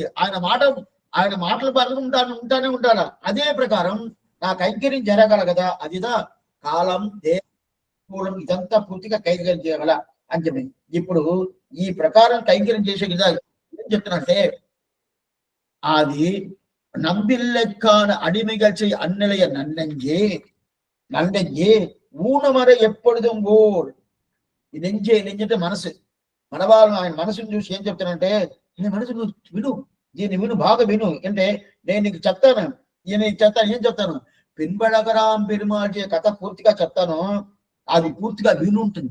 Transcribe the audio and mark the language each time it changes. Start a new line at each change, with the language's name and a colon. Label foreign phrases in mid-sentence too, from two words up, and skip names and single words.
Telugu: ఆయన మాటలు ఉంటానే ఉంటారా. అదే ప్రకారం నా కైంకర్యం జరగాల కదా. అదిదా కాలం దేశం ఇదంతా పూర్తిగా కైంకర్యం చేయగల అని చెప్పి. ఇప్పుడు ఈ ప్రకారం కైంకర్యం చేసే కదా ఏం చెప్తున్నంటే, అది
Tamil: நம்பில்லைக்கான அடிமைகள் செய் அந்நிலைய நன்னெஞ்சே ஊனமர எப்பொழுதும் போல்.
Telugu: ఈ నెంజంటే మనసు. మనవాళ్ళు ఆయన మనసును చూసి ఏం చెప్తానంటే, నీ మనసు నువ్వు విను, దీన్ని విను, బాగా విను అంటే నేను నీకు చెప్తాను. ఏం చెప్తాను, పెరుబడగరాం పెరుమాళ్ కథ పూర్తిగా చెప్తాను. అది పూర్తిగా విను ఉంటుంది.